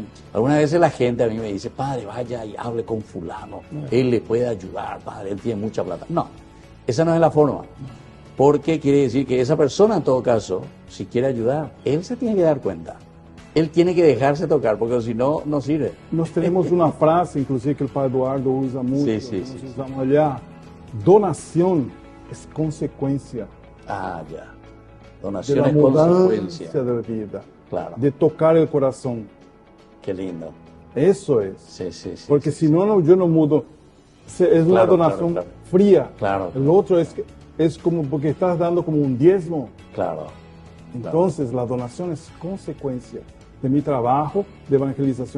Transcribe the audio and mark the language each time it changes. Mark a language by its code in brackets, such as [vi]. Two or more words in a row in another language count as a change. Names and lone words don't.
[es] Algunas veces la gente a mí me dice, padre, vaya y hable con fulano, él le puede ayudar, padre, él tiene mucha plata. No, esa no es la forma. Porque quiere decir que esa persona, en todo caso, si quiere ayudar, él se tiene que dar cuenta. Él tiene que dejarse tocar, porque si no, no sirve. [pt] Nós temos uma frase, inclusive, que o Pai Eduardo usa muito, [es] Sí, [pt] nós [es] sí. usamos allá, [pt] donação é consequência [es] Ah, ya. [pt] de [es] Donación [pt] la [es] es [pt] mudança [es] consecuencia. [pt] da vida, [es] Claro, [pt] de tocar o coração. [es] qué lindo. Eso es. Sí, sí, sí. Porque sí, si no, yo no mudo. Es una Claro, donación claro. fría. Claro. El otro es como porque estás dando como un diezmo. Claro. Entonces, la donación es consecuencia de mi trabajo de evangelización.